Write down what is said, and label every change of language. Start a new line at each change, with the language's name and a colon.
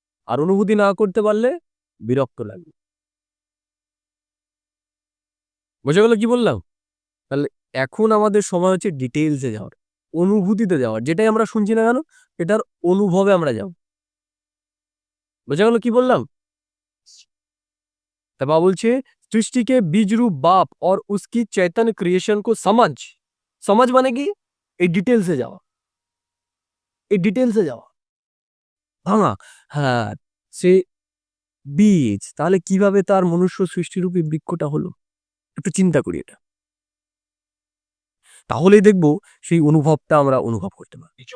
Bangla: আর অনুভূতি না করতে পারলে বিরক্ত লাগে। বোঝা গেল কি বললাম? তাহলে এখন আমাদের সময় হচ্ছে ডিটেলসে যাওয়ার, অনুভূতিতে যাওয়ার। যেটাই আমরা শুনছি না কেন এটার অনুভবে আমরা যাব। বোঝা গেল কি বললাম? তা বাবা বলছে
Hindi: सृष्टि के बीज रूप बाप और उसकी चैतन्य क्रिएशन को समझ।
Bangla: समझ মানে কি? এই ডিটেলসে যাওয়া, এই ডিটেলসে যাওয়া ভাঙা। হ্যাঁ, সে বীজ তাহলে কিভাবে তার মনুষ্য সৃষ্টিরূপী বৃক্ষটা হলো একটু চিন্তা করি এটা, তাহলেই দেখবো সেই অনুভবটা আমরা অনুভব করতে পারি।